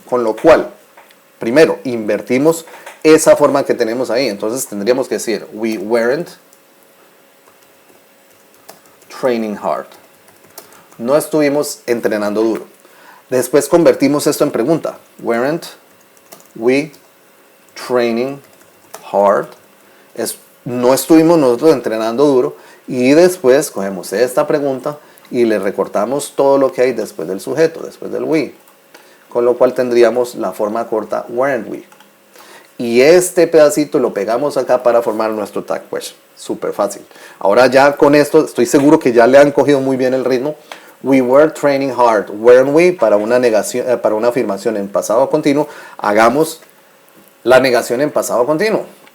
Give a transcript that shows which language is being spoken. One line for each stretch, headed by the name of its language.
Spanish: Con lo cual, primero, invertimos esa forma que tenemos ahí. Entonces tendríamos que decir
English: we weren't training hard.
Spanish: No estuvimos entrenando duro. Después convertimos esto en pregunta.
English: Weren't we training hard?
Spanish: No estuvimos nosotros entrenando duro. Y después cogemos esta pregunta y le recortamos todo lo que hay después del sujeto, después del we. Con lo cual tendríamos la forma corta
English: weren't we.
Spanish: Y este pedacito lo pegamos acá para formar nuestro tag question. Súper fácil. Ahora ya con esto estoy seguro que ya le han cogido muy bien el ritmo.
English: We were training hard, weren't we?
Spanish: Para una negación, para una afirmación en pasado continuo, hagamos la negación en pasado continuo.